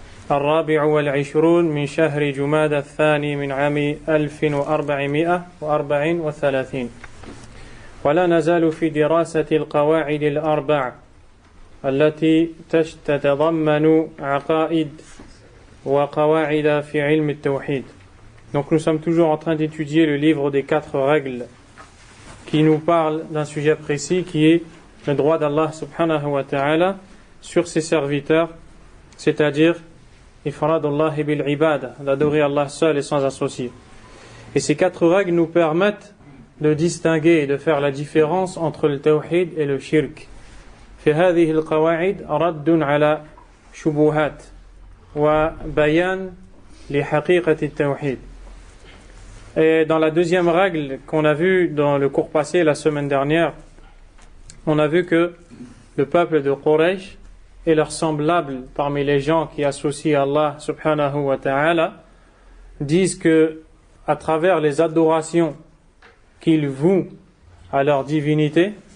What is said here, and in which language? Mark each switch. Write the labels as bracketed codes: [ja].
[ar] الرابع والعشرون من شهر جمادى الثاني من عام 1434 ولا نزال في دراسة القواعد الأربع التي تتضمن عقائد وقواعد في علم التوحيد. [fr] Donc nous sommes toujours en train d'étudier le livre des 4 règles qui nous parle d'un sujet précis qui est le droit d'Allah subhanahu wa ta'ala sur ses serviteurs, c'est-à-dire [ar] ifradullahi bil ibada, [fr] d'adorer Allah seul et sans associé. Et ces 4 règles nous permettent de distinguer et de faire la différence entre le tawhid et le shirk. [ar] في هذه القواعد رد على شبهات وبيان لحقيقة التوحيد. [fr] Et dans la deuxième règle qu'on a vue dans le cours passé la semaine dernière, on a vu que le peuple de Quraysh et leurs semblables parmi les gens qui associent Allah subhanahu wa ta'ala disent que à travers les adorations qu'ils vouent à leur divinité,